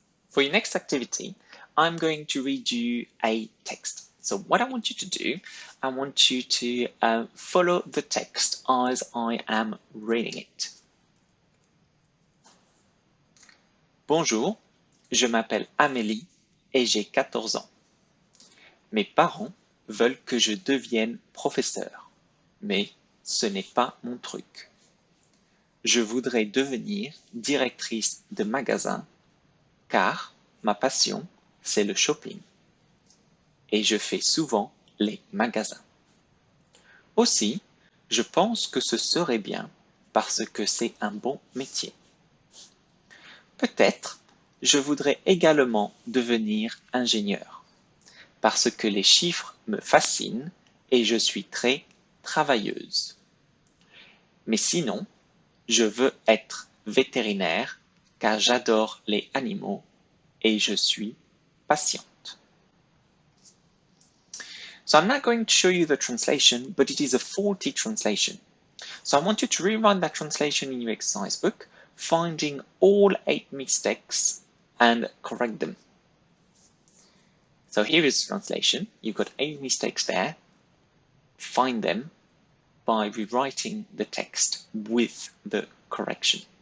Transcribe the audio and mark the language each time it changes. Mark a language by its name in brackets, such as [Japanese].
[English] For your next activity, I'm going to read you a text. So what I want you to do, I want you to follow the text as I am reading it. [French] Bonjour, je m'appelle Amélie et j'ai 14 ans. Mes parents veulent que je devienne professeur, mais ce n'est pas mon truc. Je voudrais devenir directrice de magasin car ma passion, c'est le shopping. Et je fais souvent les magasins. Aussi, je pense que ce serait bien parce que c'est un bon métier. Peut-être, je voudrais également devenir ingénieur parce que les chiffres me fascinent et je suis très travailleuse. Mais sinon, je veux être vétérinaire car j'adore les animaux et je suis patiente. [English] So I'm not going to show you the translation, but it is a faulty translation. So I want you to rewrite that translation in your exercise book, finding all 8 mistakes and correct them. So here is the translation. You've got 8 mistakes there. Find them by rewriting the text with the correction.